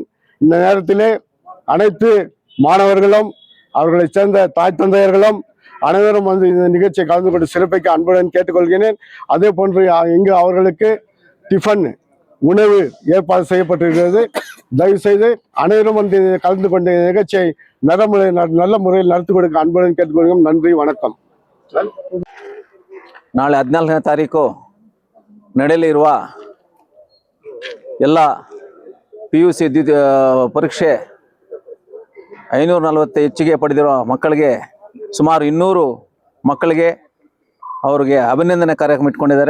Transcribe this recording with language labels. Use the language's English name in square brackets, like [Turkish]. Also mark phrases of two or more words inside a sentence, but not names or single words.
[Tamil] இந்த நேரத்திலே அனைத்து மாணவர்களும் அவர்களை சேர்ந்த தாய் தந்தையர்களும் அனைவரும் வந்து இந்த நிகழ்ச்சியை கலந்து கொண்டு சிறப்பிக்க அன்புடன் கேட்டுக்கொள்கிறேன். அதே போன்று இங்கு அவர்களுக்கு டிஃபன் உணவு ஏற்பாடு செய்யப்பட்டிருக்கிறது. தயவு செய்து அனைவரும் வந்து கலந்து கொண்ட நிகழ்ச்சியை நல்ல முறையில் நடத்தி கொடுக்க அன்புடன் கேட்டுக்கொள்கிறோம். நன்றி, ವಣಕಂ. [Kannada] ನಾಳೆ 14ನೇ ತಾರೀಕು ನಡೆಯಲಿರುವ ಎಲ್ಲ PUC ಪರೀಕ್ಷೆ 540 ಹೆಚ್ಚಿಗೆ ಪಡೆದಿರುವ ಮಕ್ಕಳಿಗೆ ಸುಮಾರು 200 ಮಕ್ಕಳಿಗೆ ಅವರಿಗೆ ಅಭಿನಂದನೆ ಕಾರ್ಯಕ್ರಮ ಇಟ್ಕೊಂಡಿದ್ದಾರೆ.